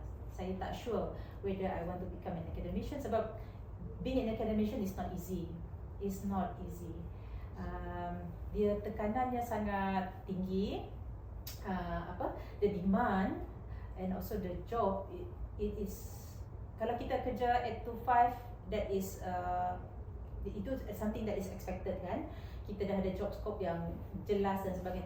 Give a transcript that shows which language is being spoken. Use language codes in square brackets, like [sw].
[ms] Saya tak [en] sure whether I want to become an academician [ms] sebab [en] being an academician is not easy. It's not easy. [ms] Dia tekanannya sangat tinggi. The demand and also the job it is, kalau kita kerja 8 to 5, that is itu something that is expected kan. Kita dah ada job scope yang jelas dan sebagainya.